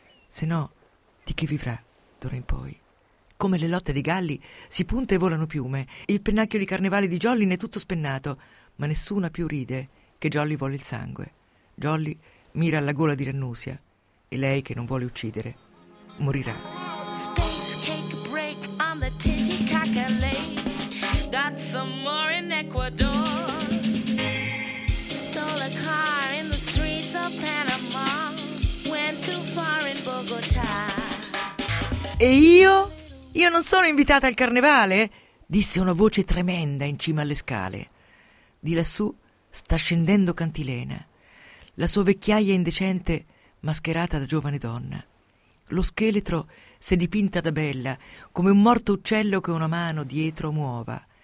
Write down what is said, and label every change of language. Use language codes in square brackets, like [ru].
[it] Se no, di chi vivrà d'ora in poi? Come le lotte dei galli, si punta e volano piume. Il pennacchio di carnevale di Jolly ne è tutto spennato, ma nessuna più ride che Jolly vuole il sangue. Jolly mira alla gola di Rannusia e lei, che non vuole uccidere, morirà. [en] Space cake break on the Titicaca Lake. Got some more in Ecuador. Stole a car in the streets of Panama. Went too far in Bogotà. [it] E io? Io non sono invitata al carnevale? Disse una voce tremenda in cima alle scale. Di lassù sta scendendo Cantilena, la sua vecchiaia indecente mascherata da giovane donna. Lo scheletro si è dipinta da bella, come un morto uccello che una mano dietro muova.